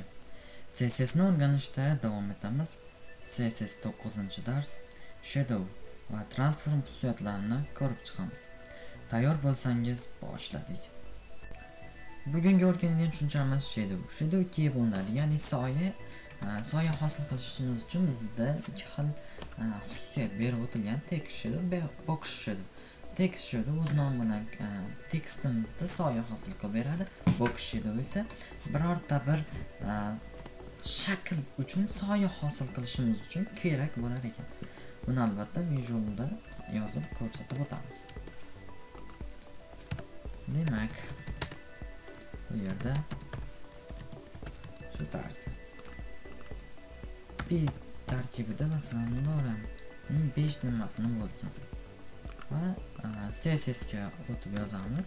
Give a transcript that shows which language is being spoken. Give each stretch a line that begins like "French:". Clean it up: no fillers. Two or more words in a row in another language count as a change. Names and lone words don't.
Uzbek: CSS ni o'rganishda davom etamiz. CSS 9-dars Shadow va transform xususiyatlarini ko'rib chiqamiz. Tayyor bo'lsangiz boshladik. Bugungi o'rgangan tushunchamiz Shadow. Shadow ikkiga bo'linadi, ya'ni soya hosil qilishimiz uchun bizda ikki xil xususiyat berib o'tilgan:
English: text shadow va box shadow. Text shadow
Uzbek: o'z nomi bilan tekstimizda soya hosil qilib beradi.
English: Box shadow
Uzbek: esa birorta bir shakl uchun soya hosil qilishimiz uchun kerak bo'lar ekan. Buni albatta visualda yozib ko'rsatib o'tamiz. Demak, bu yerda shu tarzda bir tarkibida masalan no'ram 5 ta matn bo'lsin va CSS ga o'tib yozamiz.